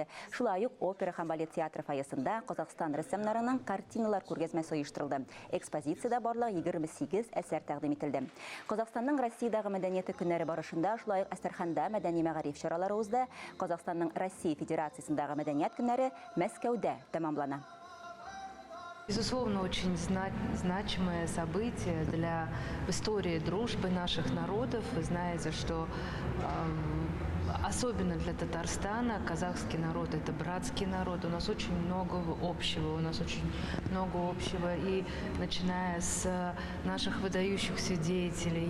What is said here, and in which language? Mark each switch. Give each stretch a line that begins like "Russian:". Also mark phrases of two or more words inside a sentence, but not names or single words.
Tatar: Шулай ук опера һәм балет театры фойесында Казахстан рәссамнарының картиналар күргәзмәсе оештырылды. Экспозициядә барлыгы 28 әсәр тәкъдим ителде. Казахстанның Россиядәге мәдәнияте көннәре барышында, шулай ук Әстерханда мәдәни мәгариф чаралары узды. Казахстанның Россия Федерациясендәге мәдәният көннәре Мәскәүдә тәмамлана.
Russian: Безусловно, очень значимое событие в истории дружбы наших народов. Вы знаете, что особенно для Татарстана казахский народ – это братский народ. У нас очень много общего, и начиная с наших выдающихся деятелей.